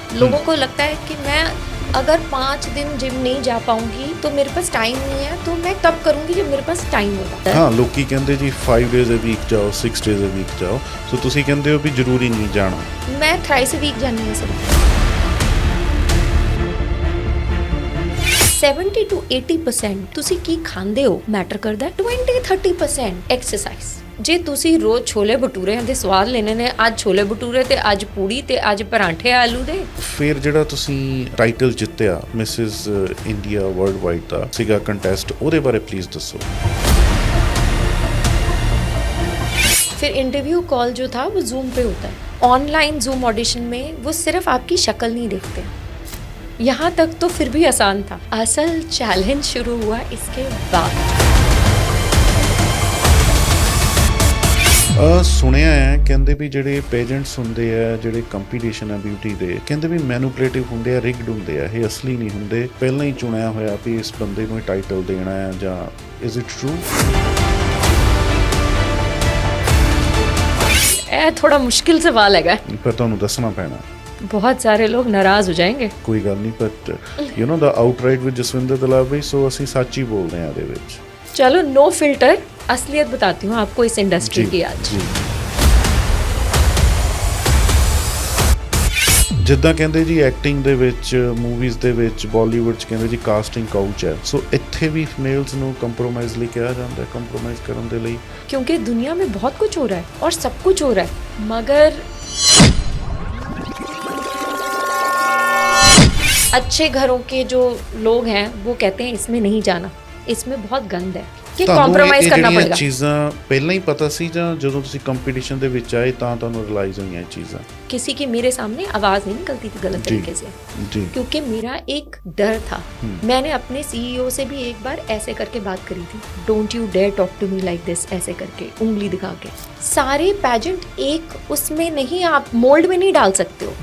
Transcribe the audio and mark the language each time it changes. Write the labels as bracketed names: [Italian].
[Hindi] लोगों को लगता है कि मैं अगर 5 दिन जिम नहीं जा पाऊंगी तो मेरे पास टाइम नहीं है, तो मैं तब करूंगी जब मेरे पास टाइम होगा। हाँ, लोग कहते जी [English] 5 days a week [Hindi] जाओ, [English] 6 days a week [Hindi] जाओ, तो तुसी कहते हो भी जरूरी नहीं जाना। मैं थ्राइस a week जानी है सिर्फ। [Punjabi] 70 to 80% ਤੁਸੀਂ ਕੀ ਖਾਂਦੇ ਹੋ ਮੈਟਰ ਕਰਦਾ। 20-30% ਐਕਸਰਸਾਈਜ਼। ਜੇ ਤੁਸੀਂ ਰੋਜ਼ ਛੋਲੇ ਭਟੂਰਿਆਂ ਦੇ ਸਵਾਦ ਲੈਣੇ ਨੇ, ਅੱਜ ਛੋਲੇ ਭਟੂਰੇ ਤੇ ਅੱਜ ਪੂੜੀ ਤੇ ਅੱਜ ਪਰਾਂਠੇ ਆਲੂ ਦੇ। ਫਿਰ ਜਿਹੜਾ ਤੁਸੀਂ ਟਾਈਟਲ ਜਿੱਤਿਆ ਮਿਸਿਸ ਇੰਡੀਆ ਵਰਲਡ ਵਾਈਡ ਦਾ ਸੀਗਾ ਕੰਟੈਸਟ, ਉਹਦੇ ਬਾਰੇ ਪਲੀਜ਼ ਦੱਸੋ। [Hindi] फिर इंटरव्यू कॉल जो था वो जूम पे होता है। ऑनलाइन जूम ऑडिशन में वो सिर्फ आपकी शक्ल नहीं देखते। यहाँ तक तो फिर भी आसान था, असल चैलेंज शुरू हुआ इसके बाद। [Punjabi] ਸੁਣਿਆ ਹੈ ਕਹਿੰਦੇ ਵੀ ਜਿਹੜੇ ਪੇਜੈਂਟਸ ਹੁੰਦੇ ਆ, ਜਿਹੜੇ ਕੰਪੀਟੀਸ਼ਨ ਆ ਬਿਊਟੀ ਦੇ, ਕਹਿੰਦੇ ਵੀ ਮੈਨੂਪੂਲੇਟਿਵ ਹੁੰਦੇ ਆ, ਰਿਗਡ ਹੁੰਦੇ ਆ, ਇਹ ਅਸਲੀ ਨਹੀਂ ਹੁੰਦੇ, ਪਹਿਲਾਂ ਹੀ ਚੁਣਿਆ ਹੋਇਆ ਵੀ ਇਸ ਬੰਦੇ ਨੂੰ ਟਾਈਟਲ ਦੇਣਾ ਹੈ, ਜਾਂ [English] Is it true? [Punjabi] ਇਹ ਥੋੜਾ ਮੁਸ਼ਕਿਲ ਸਵਾਲ ਹੈਗਾ, ਪਰ ਤੁਹਾਨੂੰ ਦੱਸਣਾ ਪੈਣਾ। [Hindi] बहुत सारे लोग नाराज हो जाएंगे। [Punjabi] ਕੋਈ ਗੱਲ ਨਹੀਂ, [English] but you know [Punjabi] ਦਾ ਆਊਟਰਾਈਟ with Jaswinder ਦਲਾਵਰੀ, ਸੋ ਅਸੀਂ ਸੱਚ ਹੀ ਬੋਲਦੇ ਹਾਂ ਇਹਦੇ ਵਿੱਚ। [Hindi] चलो नो फिल्टर, असलियत बताती हूँ आपको इस इंडस्ट्री की आज। [Punjabi] ਜਿੱਦਾਂ ਕਹਿੰਦੇ ਜੀ ਐਕਟਿੰਗ ਦੇ ਵਿੱਚ, ਮੂਵੀਜ਼ ਦੇ ਵਿੱਚ, ਬਾਲੀਵੁੱਡ 'ਚ ਕਹਿੰਦੇ ਜੀ ਕਾਸਟਿੰਗ ਕਾਊਚ ਹੈ, ਸੋ ਇੱਥੇ ਵੀ ਫੀਮੇਲਸ ਨੂੰ ਕੰਪਰੋਮਾਈਜ਼ ਲਈ ਕਿਹਾ ਜਾਂਦਾ ਹੈ, ਕੰਪਰੋਮਾਈਜ਼ ਕਰਨ ਦੇ ਲਈ। [Hindi] क्योंकि दुनिया में बहुत कुछ हो रहा है और सब कुछ हो रहा है, मगर अच्छे घरों के जो लोग हैं वो कहते हैं इसमें नहीं जाना, इसमें बहुत गंद है, कि कॉम्प्रोमाइज करना पड़ेगा। [Punjabi] चीज़ां पहले ही पता सी ਜਾਂ ਜਦੋਂ ਤੁਸੀਂ ਕੰਪੀਟੀਸ਼ਨ ਦੇ ਵਿੱਚ ਆਏ ਤਾਂ ਤੁਹਾਨੂੰ ਰਿਅਲਾਈਜ਼ ਹੋਈਆਂ ਇਹ ਚੀਜ਼ਾਂ? [Hindi] किसी की मेरे सामने आवाज नहीं निकलती थी गलत तरीके से जी। क्योंकि मेरा एक डर था। मैंने अपने CEO से भी एक बार ऐसे करके बात करी थी, [English] don't you dare talk to me like this, [Hindi] ऐसे करके उंगली दिखा के। सारे पैजेंट एक उसमें नहीं, आप मोल्ड में नहीं डाल सकते हो।